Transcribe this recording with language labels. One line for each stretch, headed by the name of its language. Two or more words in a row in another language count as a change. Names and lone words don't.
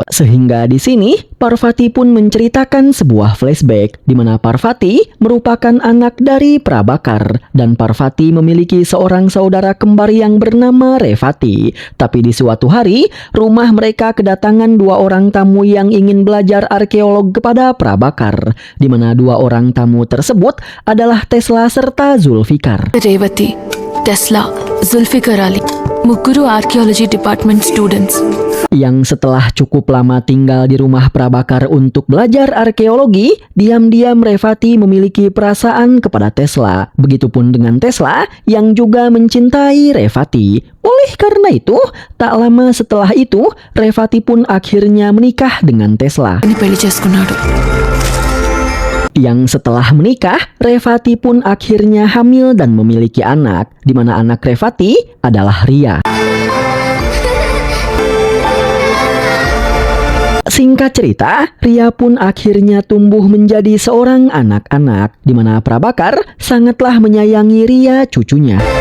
Indonesian: Sehingga di sini Parvati pun menceritakan sebuah flashback di mana Parvati merupakan anak dari Prabakar dan Parvati memiliki seorang saudara kembar yang bernama Revati. Tapi di suatu hari, rumah mereka kedatangan dua orang tamu yang ingin belajar arkeolog kepada Prabakar, di mana dua orang tamu tersebut adalah Tesla serta Zulfikar.
Telugu: రేవతి, టెస్లా జుల్ఫికర్ అలీ ముగ్గురు
English: archaeology department students.
Indonesian: Yang setelah cukup lama tinggal di rumah Prabakar untuk belajar arkeologi, diam-diam Revati memiliki perasaan kepada Tesla. Begitupun dengan Tesla yang juga mencintai Revati. Oleh karena itu, tak lama setelah itu, Revati pun akhirnya menikah dengan Tesla.
Telugu: అని పెళ్లి చేసుకున్నాడు.
Indonesian: Yang setelah menikah, Revati pun akhirnya hamil dan memiliki anak, di mana anak Revati adalah Ria. Singkat cerita, Ria pun akhirnya tumbuh menjadi seorang anak-anak, di mana Prabakar sangatlah menyayangi Ria cucunya.